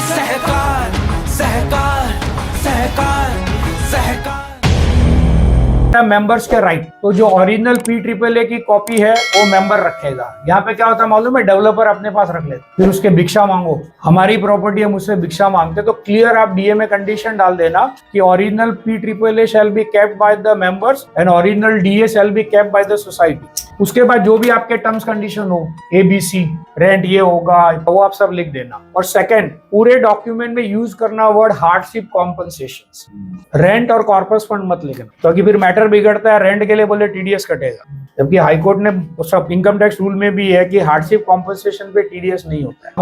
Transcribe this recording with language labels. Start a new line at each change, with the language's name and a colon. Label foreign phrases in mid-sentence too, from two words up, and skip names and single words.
Hindi: सहकार सहकार सहकार सहकार। मेंबर्स के राइट, तो जो ओरिजिनल PAAA की कॉपी है वो मेंबर रखेगा। यहाँ पे क्या होता है मालूम है, डेवलपर अपने पास रख लेते, फिर उसके भिक्षा मांगो, हमारी प्रॉपर्टी है मुझसे भिक्षा मांगते, तो क्लियर आप DA में कंडीशन डाल देना कि
English: original PAAA shall be kept by the members and original DA shall be kept by the society.
Hindi: उसके बाद जो भी आपके
English: terms condition
Hindi: हो, ABC रेंट ये होगा, वो आप सब लिख देना। और सेकंड, पूरे डॉक्यूमेंट में यूज करना
English: word hardship compensation.
Hindi: रेंट और
English: corpus fund
Hindi: मत लिखना, क्योंकि फिर मैटर बिगड़ता है। रेंट के लिए बोले TDS कटेगा, जबकि हाईकोर्ट ने सब
English: income tax rule
Hindi: में भी है कि
English: hardship compensation
Hindi: पे TDS नहीं होता है।